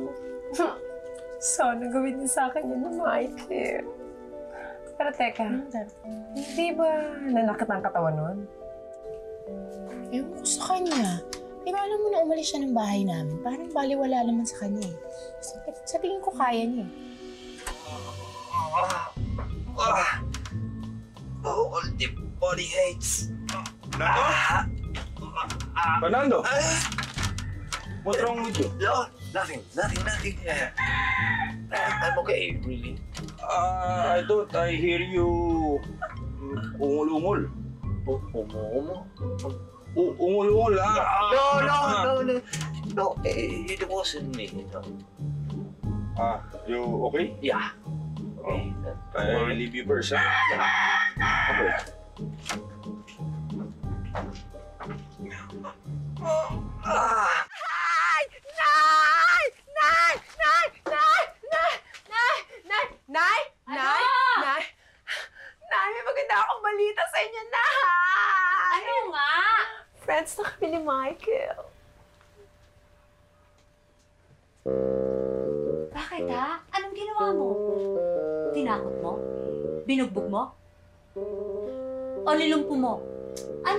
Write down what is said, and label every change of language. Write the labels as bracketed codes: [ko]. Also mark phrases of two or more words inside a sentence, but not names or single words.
[tl] Sana gawin niya sa akin yun, Michael. Pero teka, hindi ba nanakit ang katawan nun? Ewan ko sa kanya. Pero alam mo na umalis siya ng bahay namin. Parang baliwala naman sa kanya eh. Sa tingin ko kaya niya eh. [en] All the body hates. Fernando! What's wrong with you? No, nothing. I'm okay, really. I thought I hear you ungol-ungol. [tl] Ungol-ungol, [en] No, it wasn't me. No. You okay? Yeah. Okay. I leave you first, [tl] ha? Okay. Nay! Nay! Nay! Nay! Nay! Nay! Nay! Nay! Nay! Nay! Nay! Nay, may maganda akong balita sa inyo, Nay! Ano nga? Friends na kami ni Michael. Bakit ha? Anong ginawa mo? Tinakot mo? Binugbog mo? O nilumpo mo? Ano?